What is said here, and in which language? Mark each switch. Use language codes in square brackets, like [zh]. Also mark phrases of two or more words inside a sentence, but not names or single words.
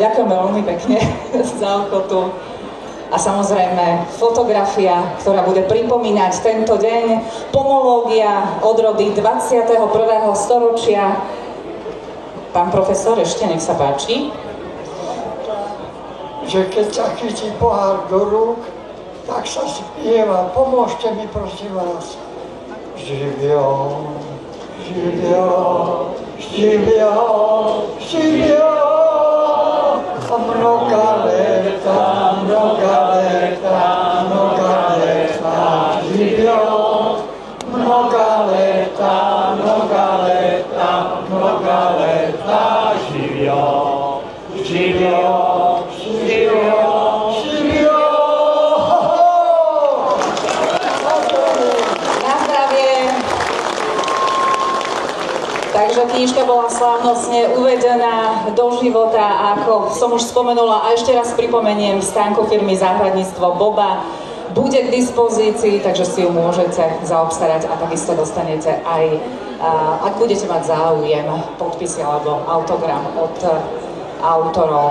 [sk] Ďakujeme veľmi pekne za ochotu. A samozrejme fotografia, ktorá bude pripomínať tento deň. Pomológia odrody 21. storočia. Pán profesor, ešte nech sa páči. Že keď sa chytí pohár do rúk, tak sa spieva. Pomôžte mi, prosím vás. [sr] Živio, živio, živio, živio. A mnoga leta, živio. Mnoga leta, živio, živio, živio, živio. [sk] Na zdravie. Takže knižka bola slávnostne uvedená do života a ako som už spomenula a ešte raz pripomeniem, v stánku firmy Záhradníctvo Boba bude k dispozícii, takže si ju môžete zaobstarať a takisto dostanete aj, ak budete mať záujem, podpisy alebo autogram od autorov.